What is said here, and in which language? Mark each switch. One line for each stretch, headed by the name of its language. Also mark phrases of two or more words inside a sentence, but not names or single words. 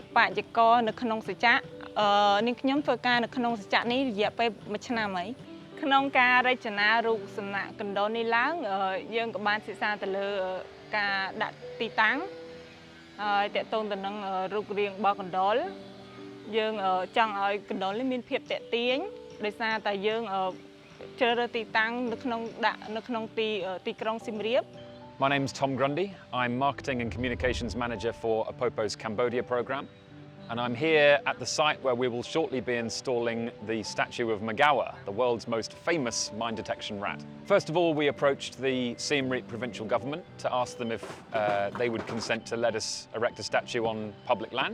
Khmer: បត្យករនៅក្នុងសច្ចៈនាងខ្ញុំធ្វើការនៅក្នុងសច្ចៈនេះរយៈពេល1ឆ្នាំហើយក្នុងការរចនារូបសំណាកកណ្ដុរនេះឡើងយើងក៏បានសិក្សាទៅលើការដាក់ទីតាំងហើយតកតងទៅនឹងរូបរាងរបស់កណ្ដុរយើងចង់ឲ្យកណ្ដុរនេះមានភាពតាក់ទាញដោយសារតែយើងជ្រើសរើសទីតាំងនៅក្នុងទីក្រុងសៀមរាប
English: My name's Tom Grundy. I'm Marketing and Communications Manager for Apopo's Cambodia program. And I'm here at the site where we will shortly be installing the statue of Magawa, the world's most famous mine detection rat. First of all, we approached the Siem Reap provincial government to ask them if they would consent to let us erect a statue on public land.